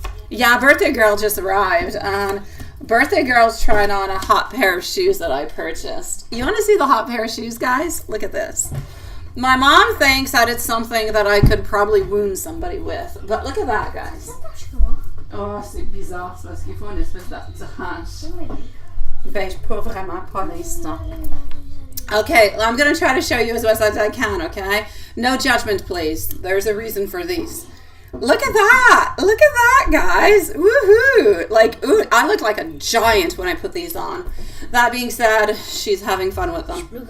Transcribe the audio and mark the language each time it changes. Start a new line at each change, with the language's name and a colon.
English: Yeah, birthday girl just arrived, and birthday girl's trying on a hot pair of shoes that I purchased. You want to see the hot pair of shoes, guys? Look at this. My mom thinks that it's something that I could probably wound somebody with, but look at that, guys.
French: Oh, c'est bizarre, c'est parce qu'il faut une espèce de hanche. Ben, pas vraiment, pas l'instant.
English: Okay, I'm going to try to show you as best as I can, okay? No judgment, please. There's a reason for these. Look at that. Look at that, guys. Woohoo. Like, ooh, I look like a giant when I put these on. That being said, she's having fun with them.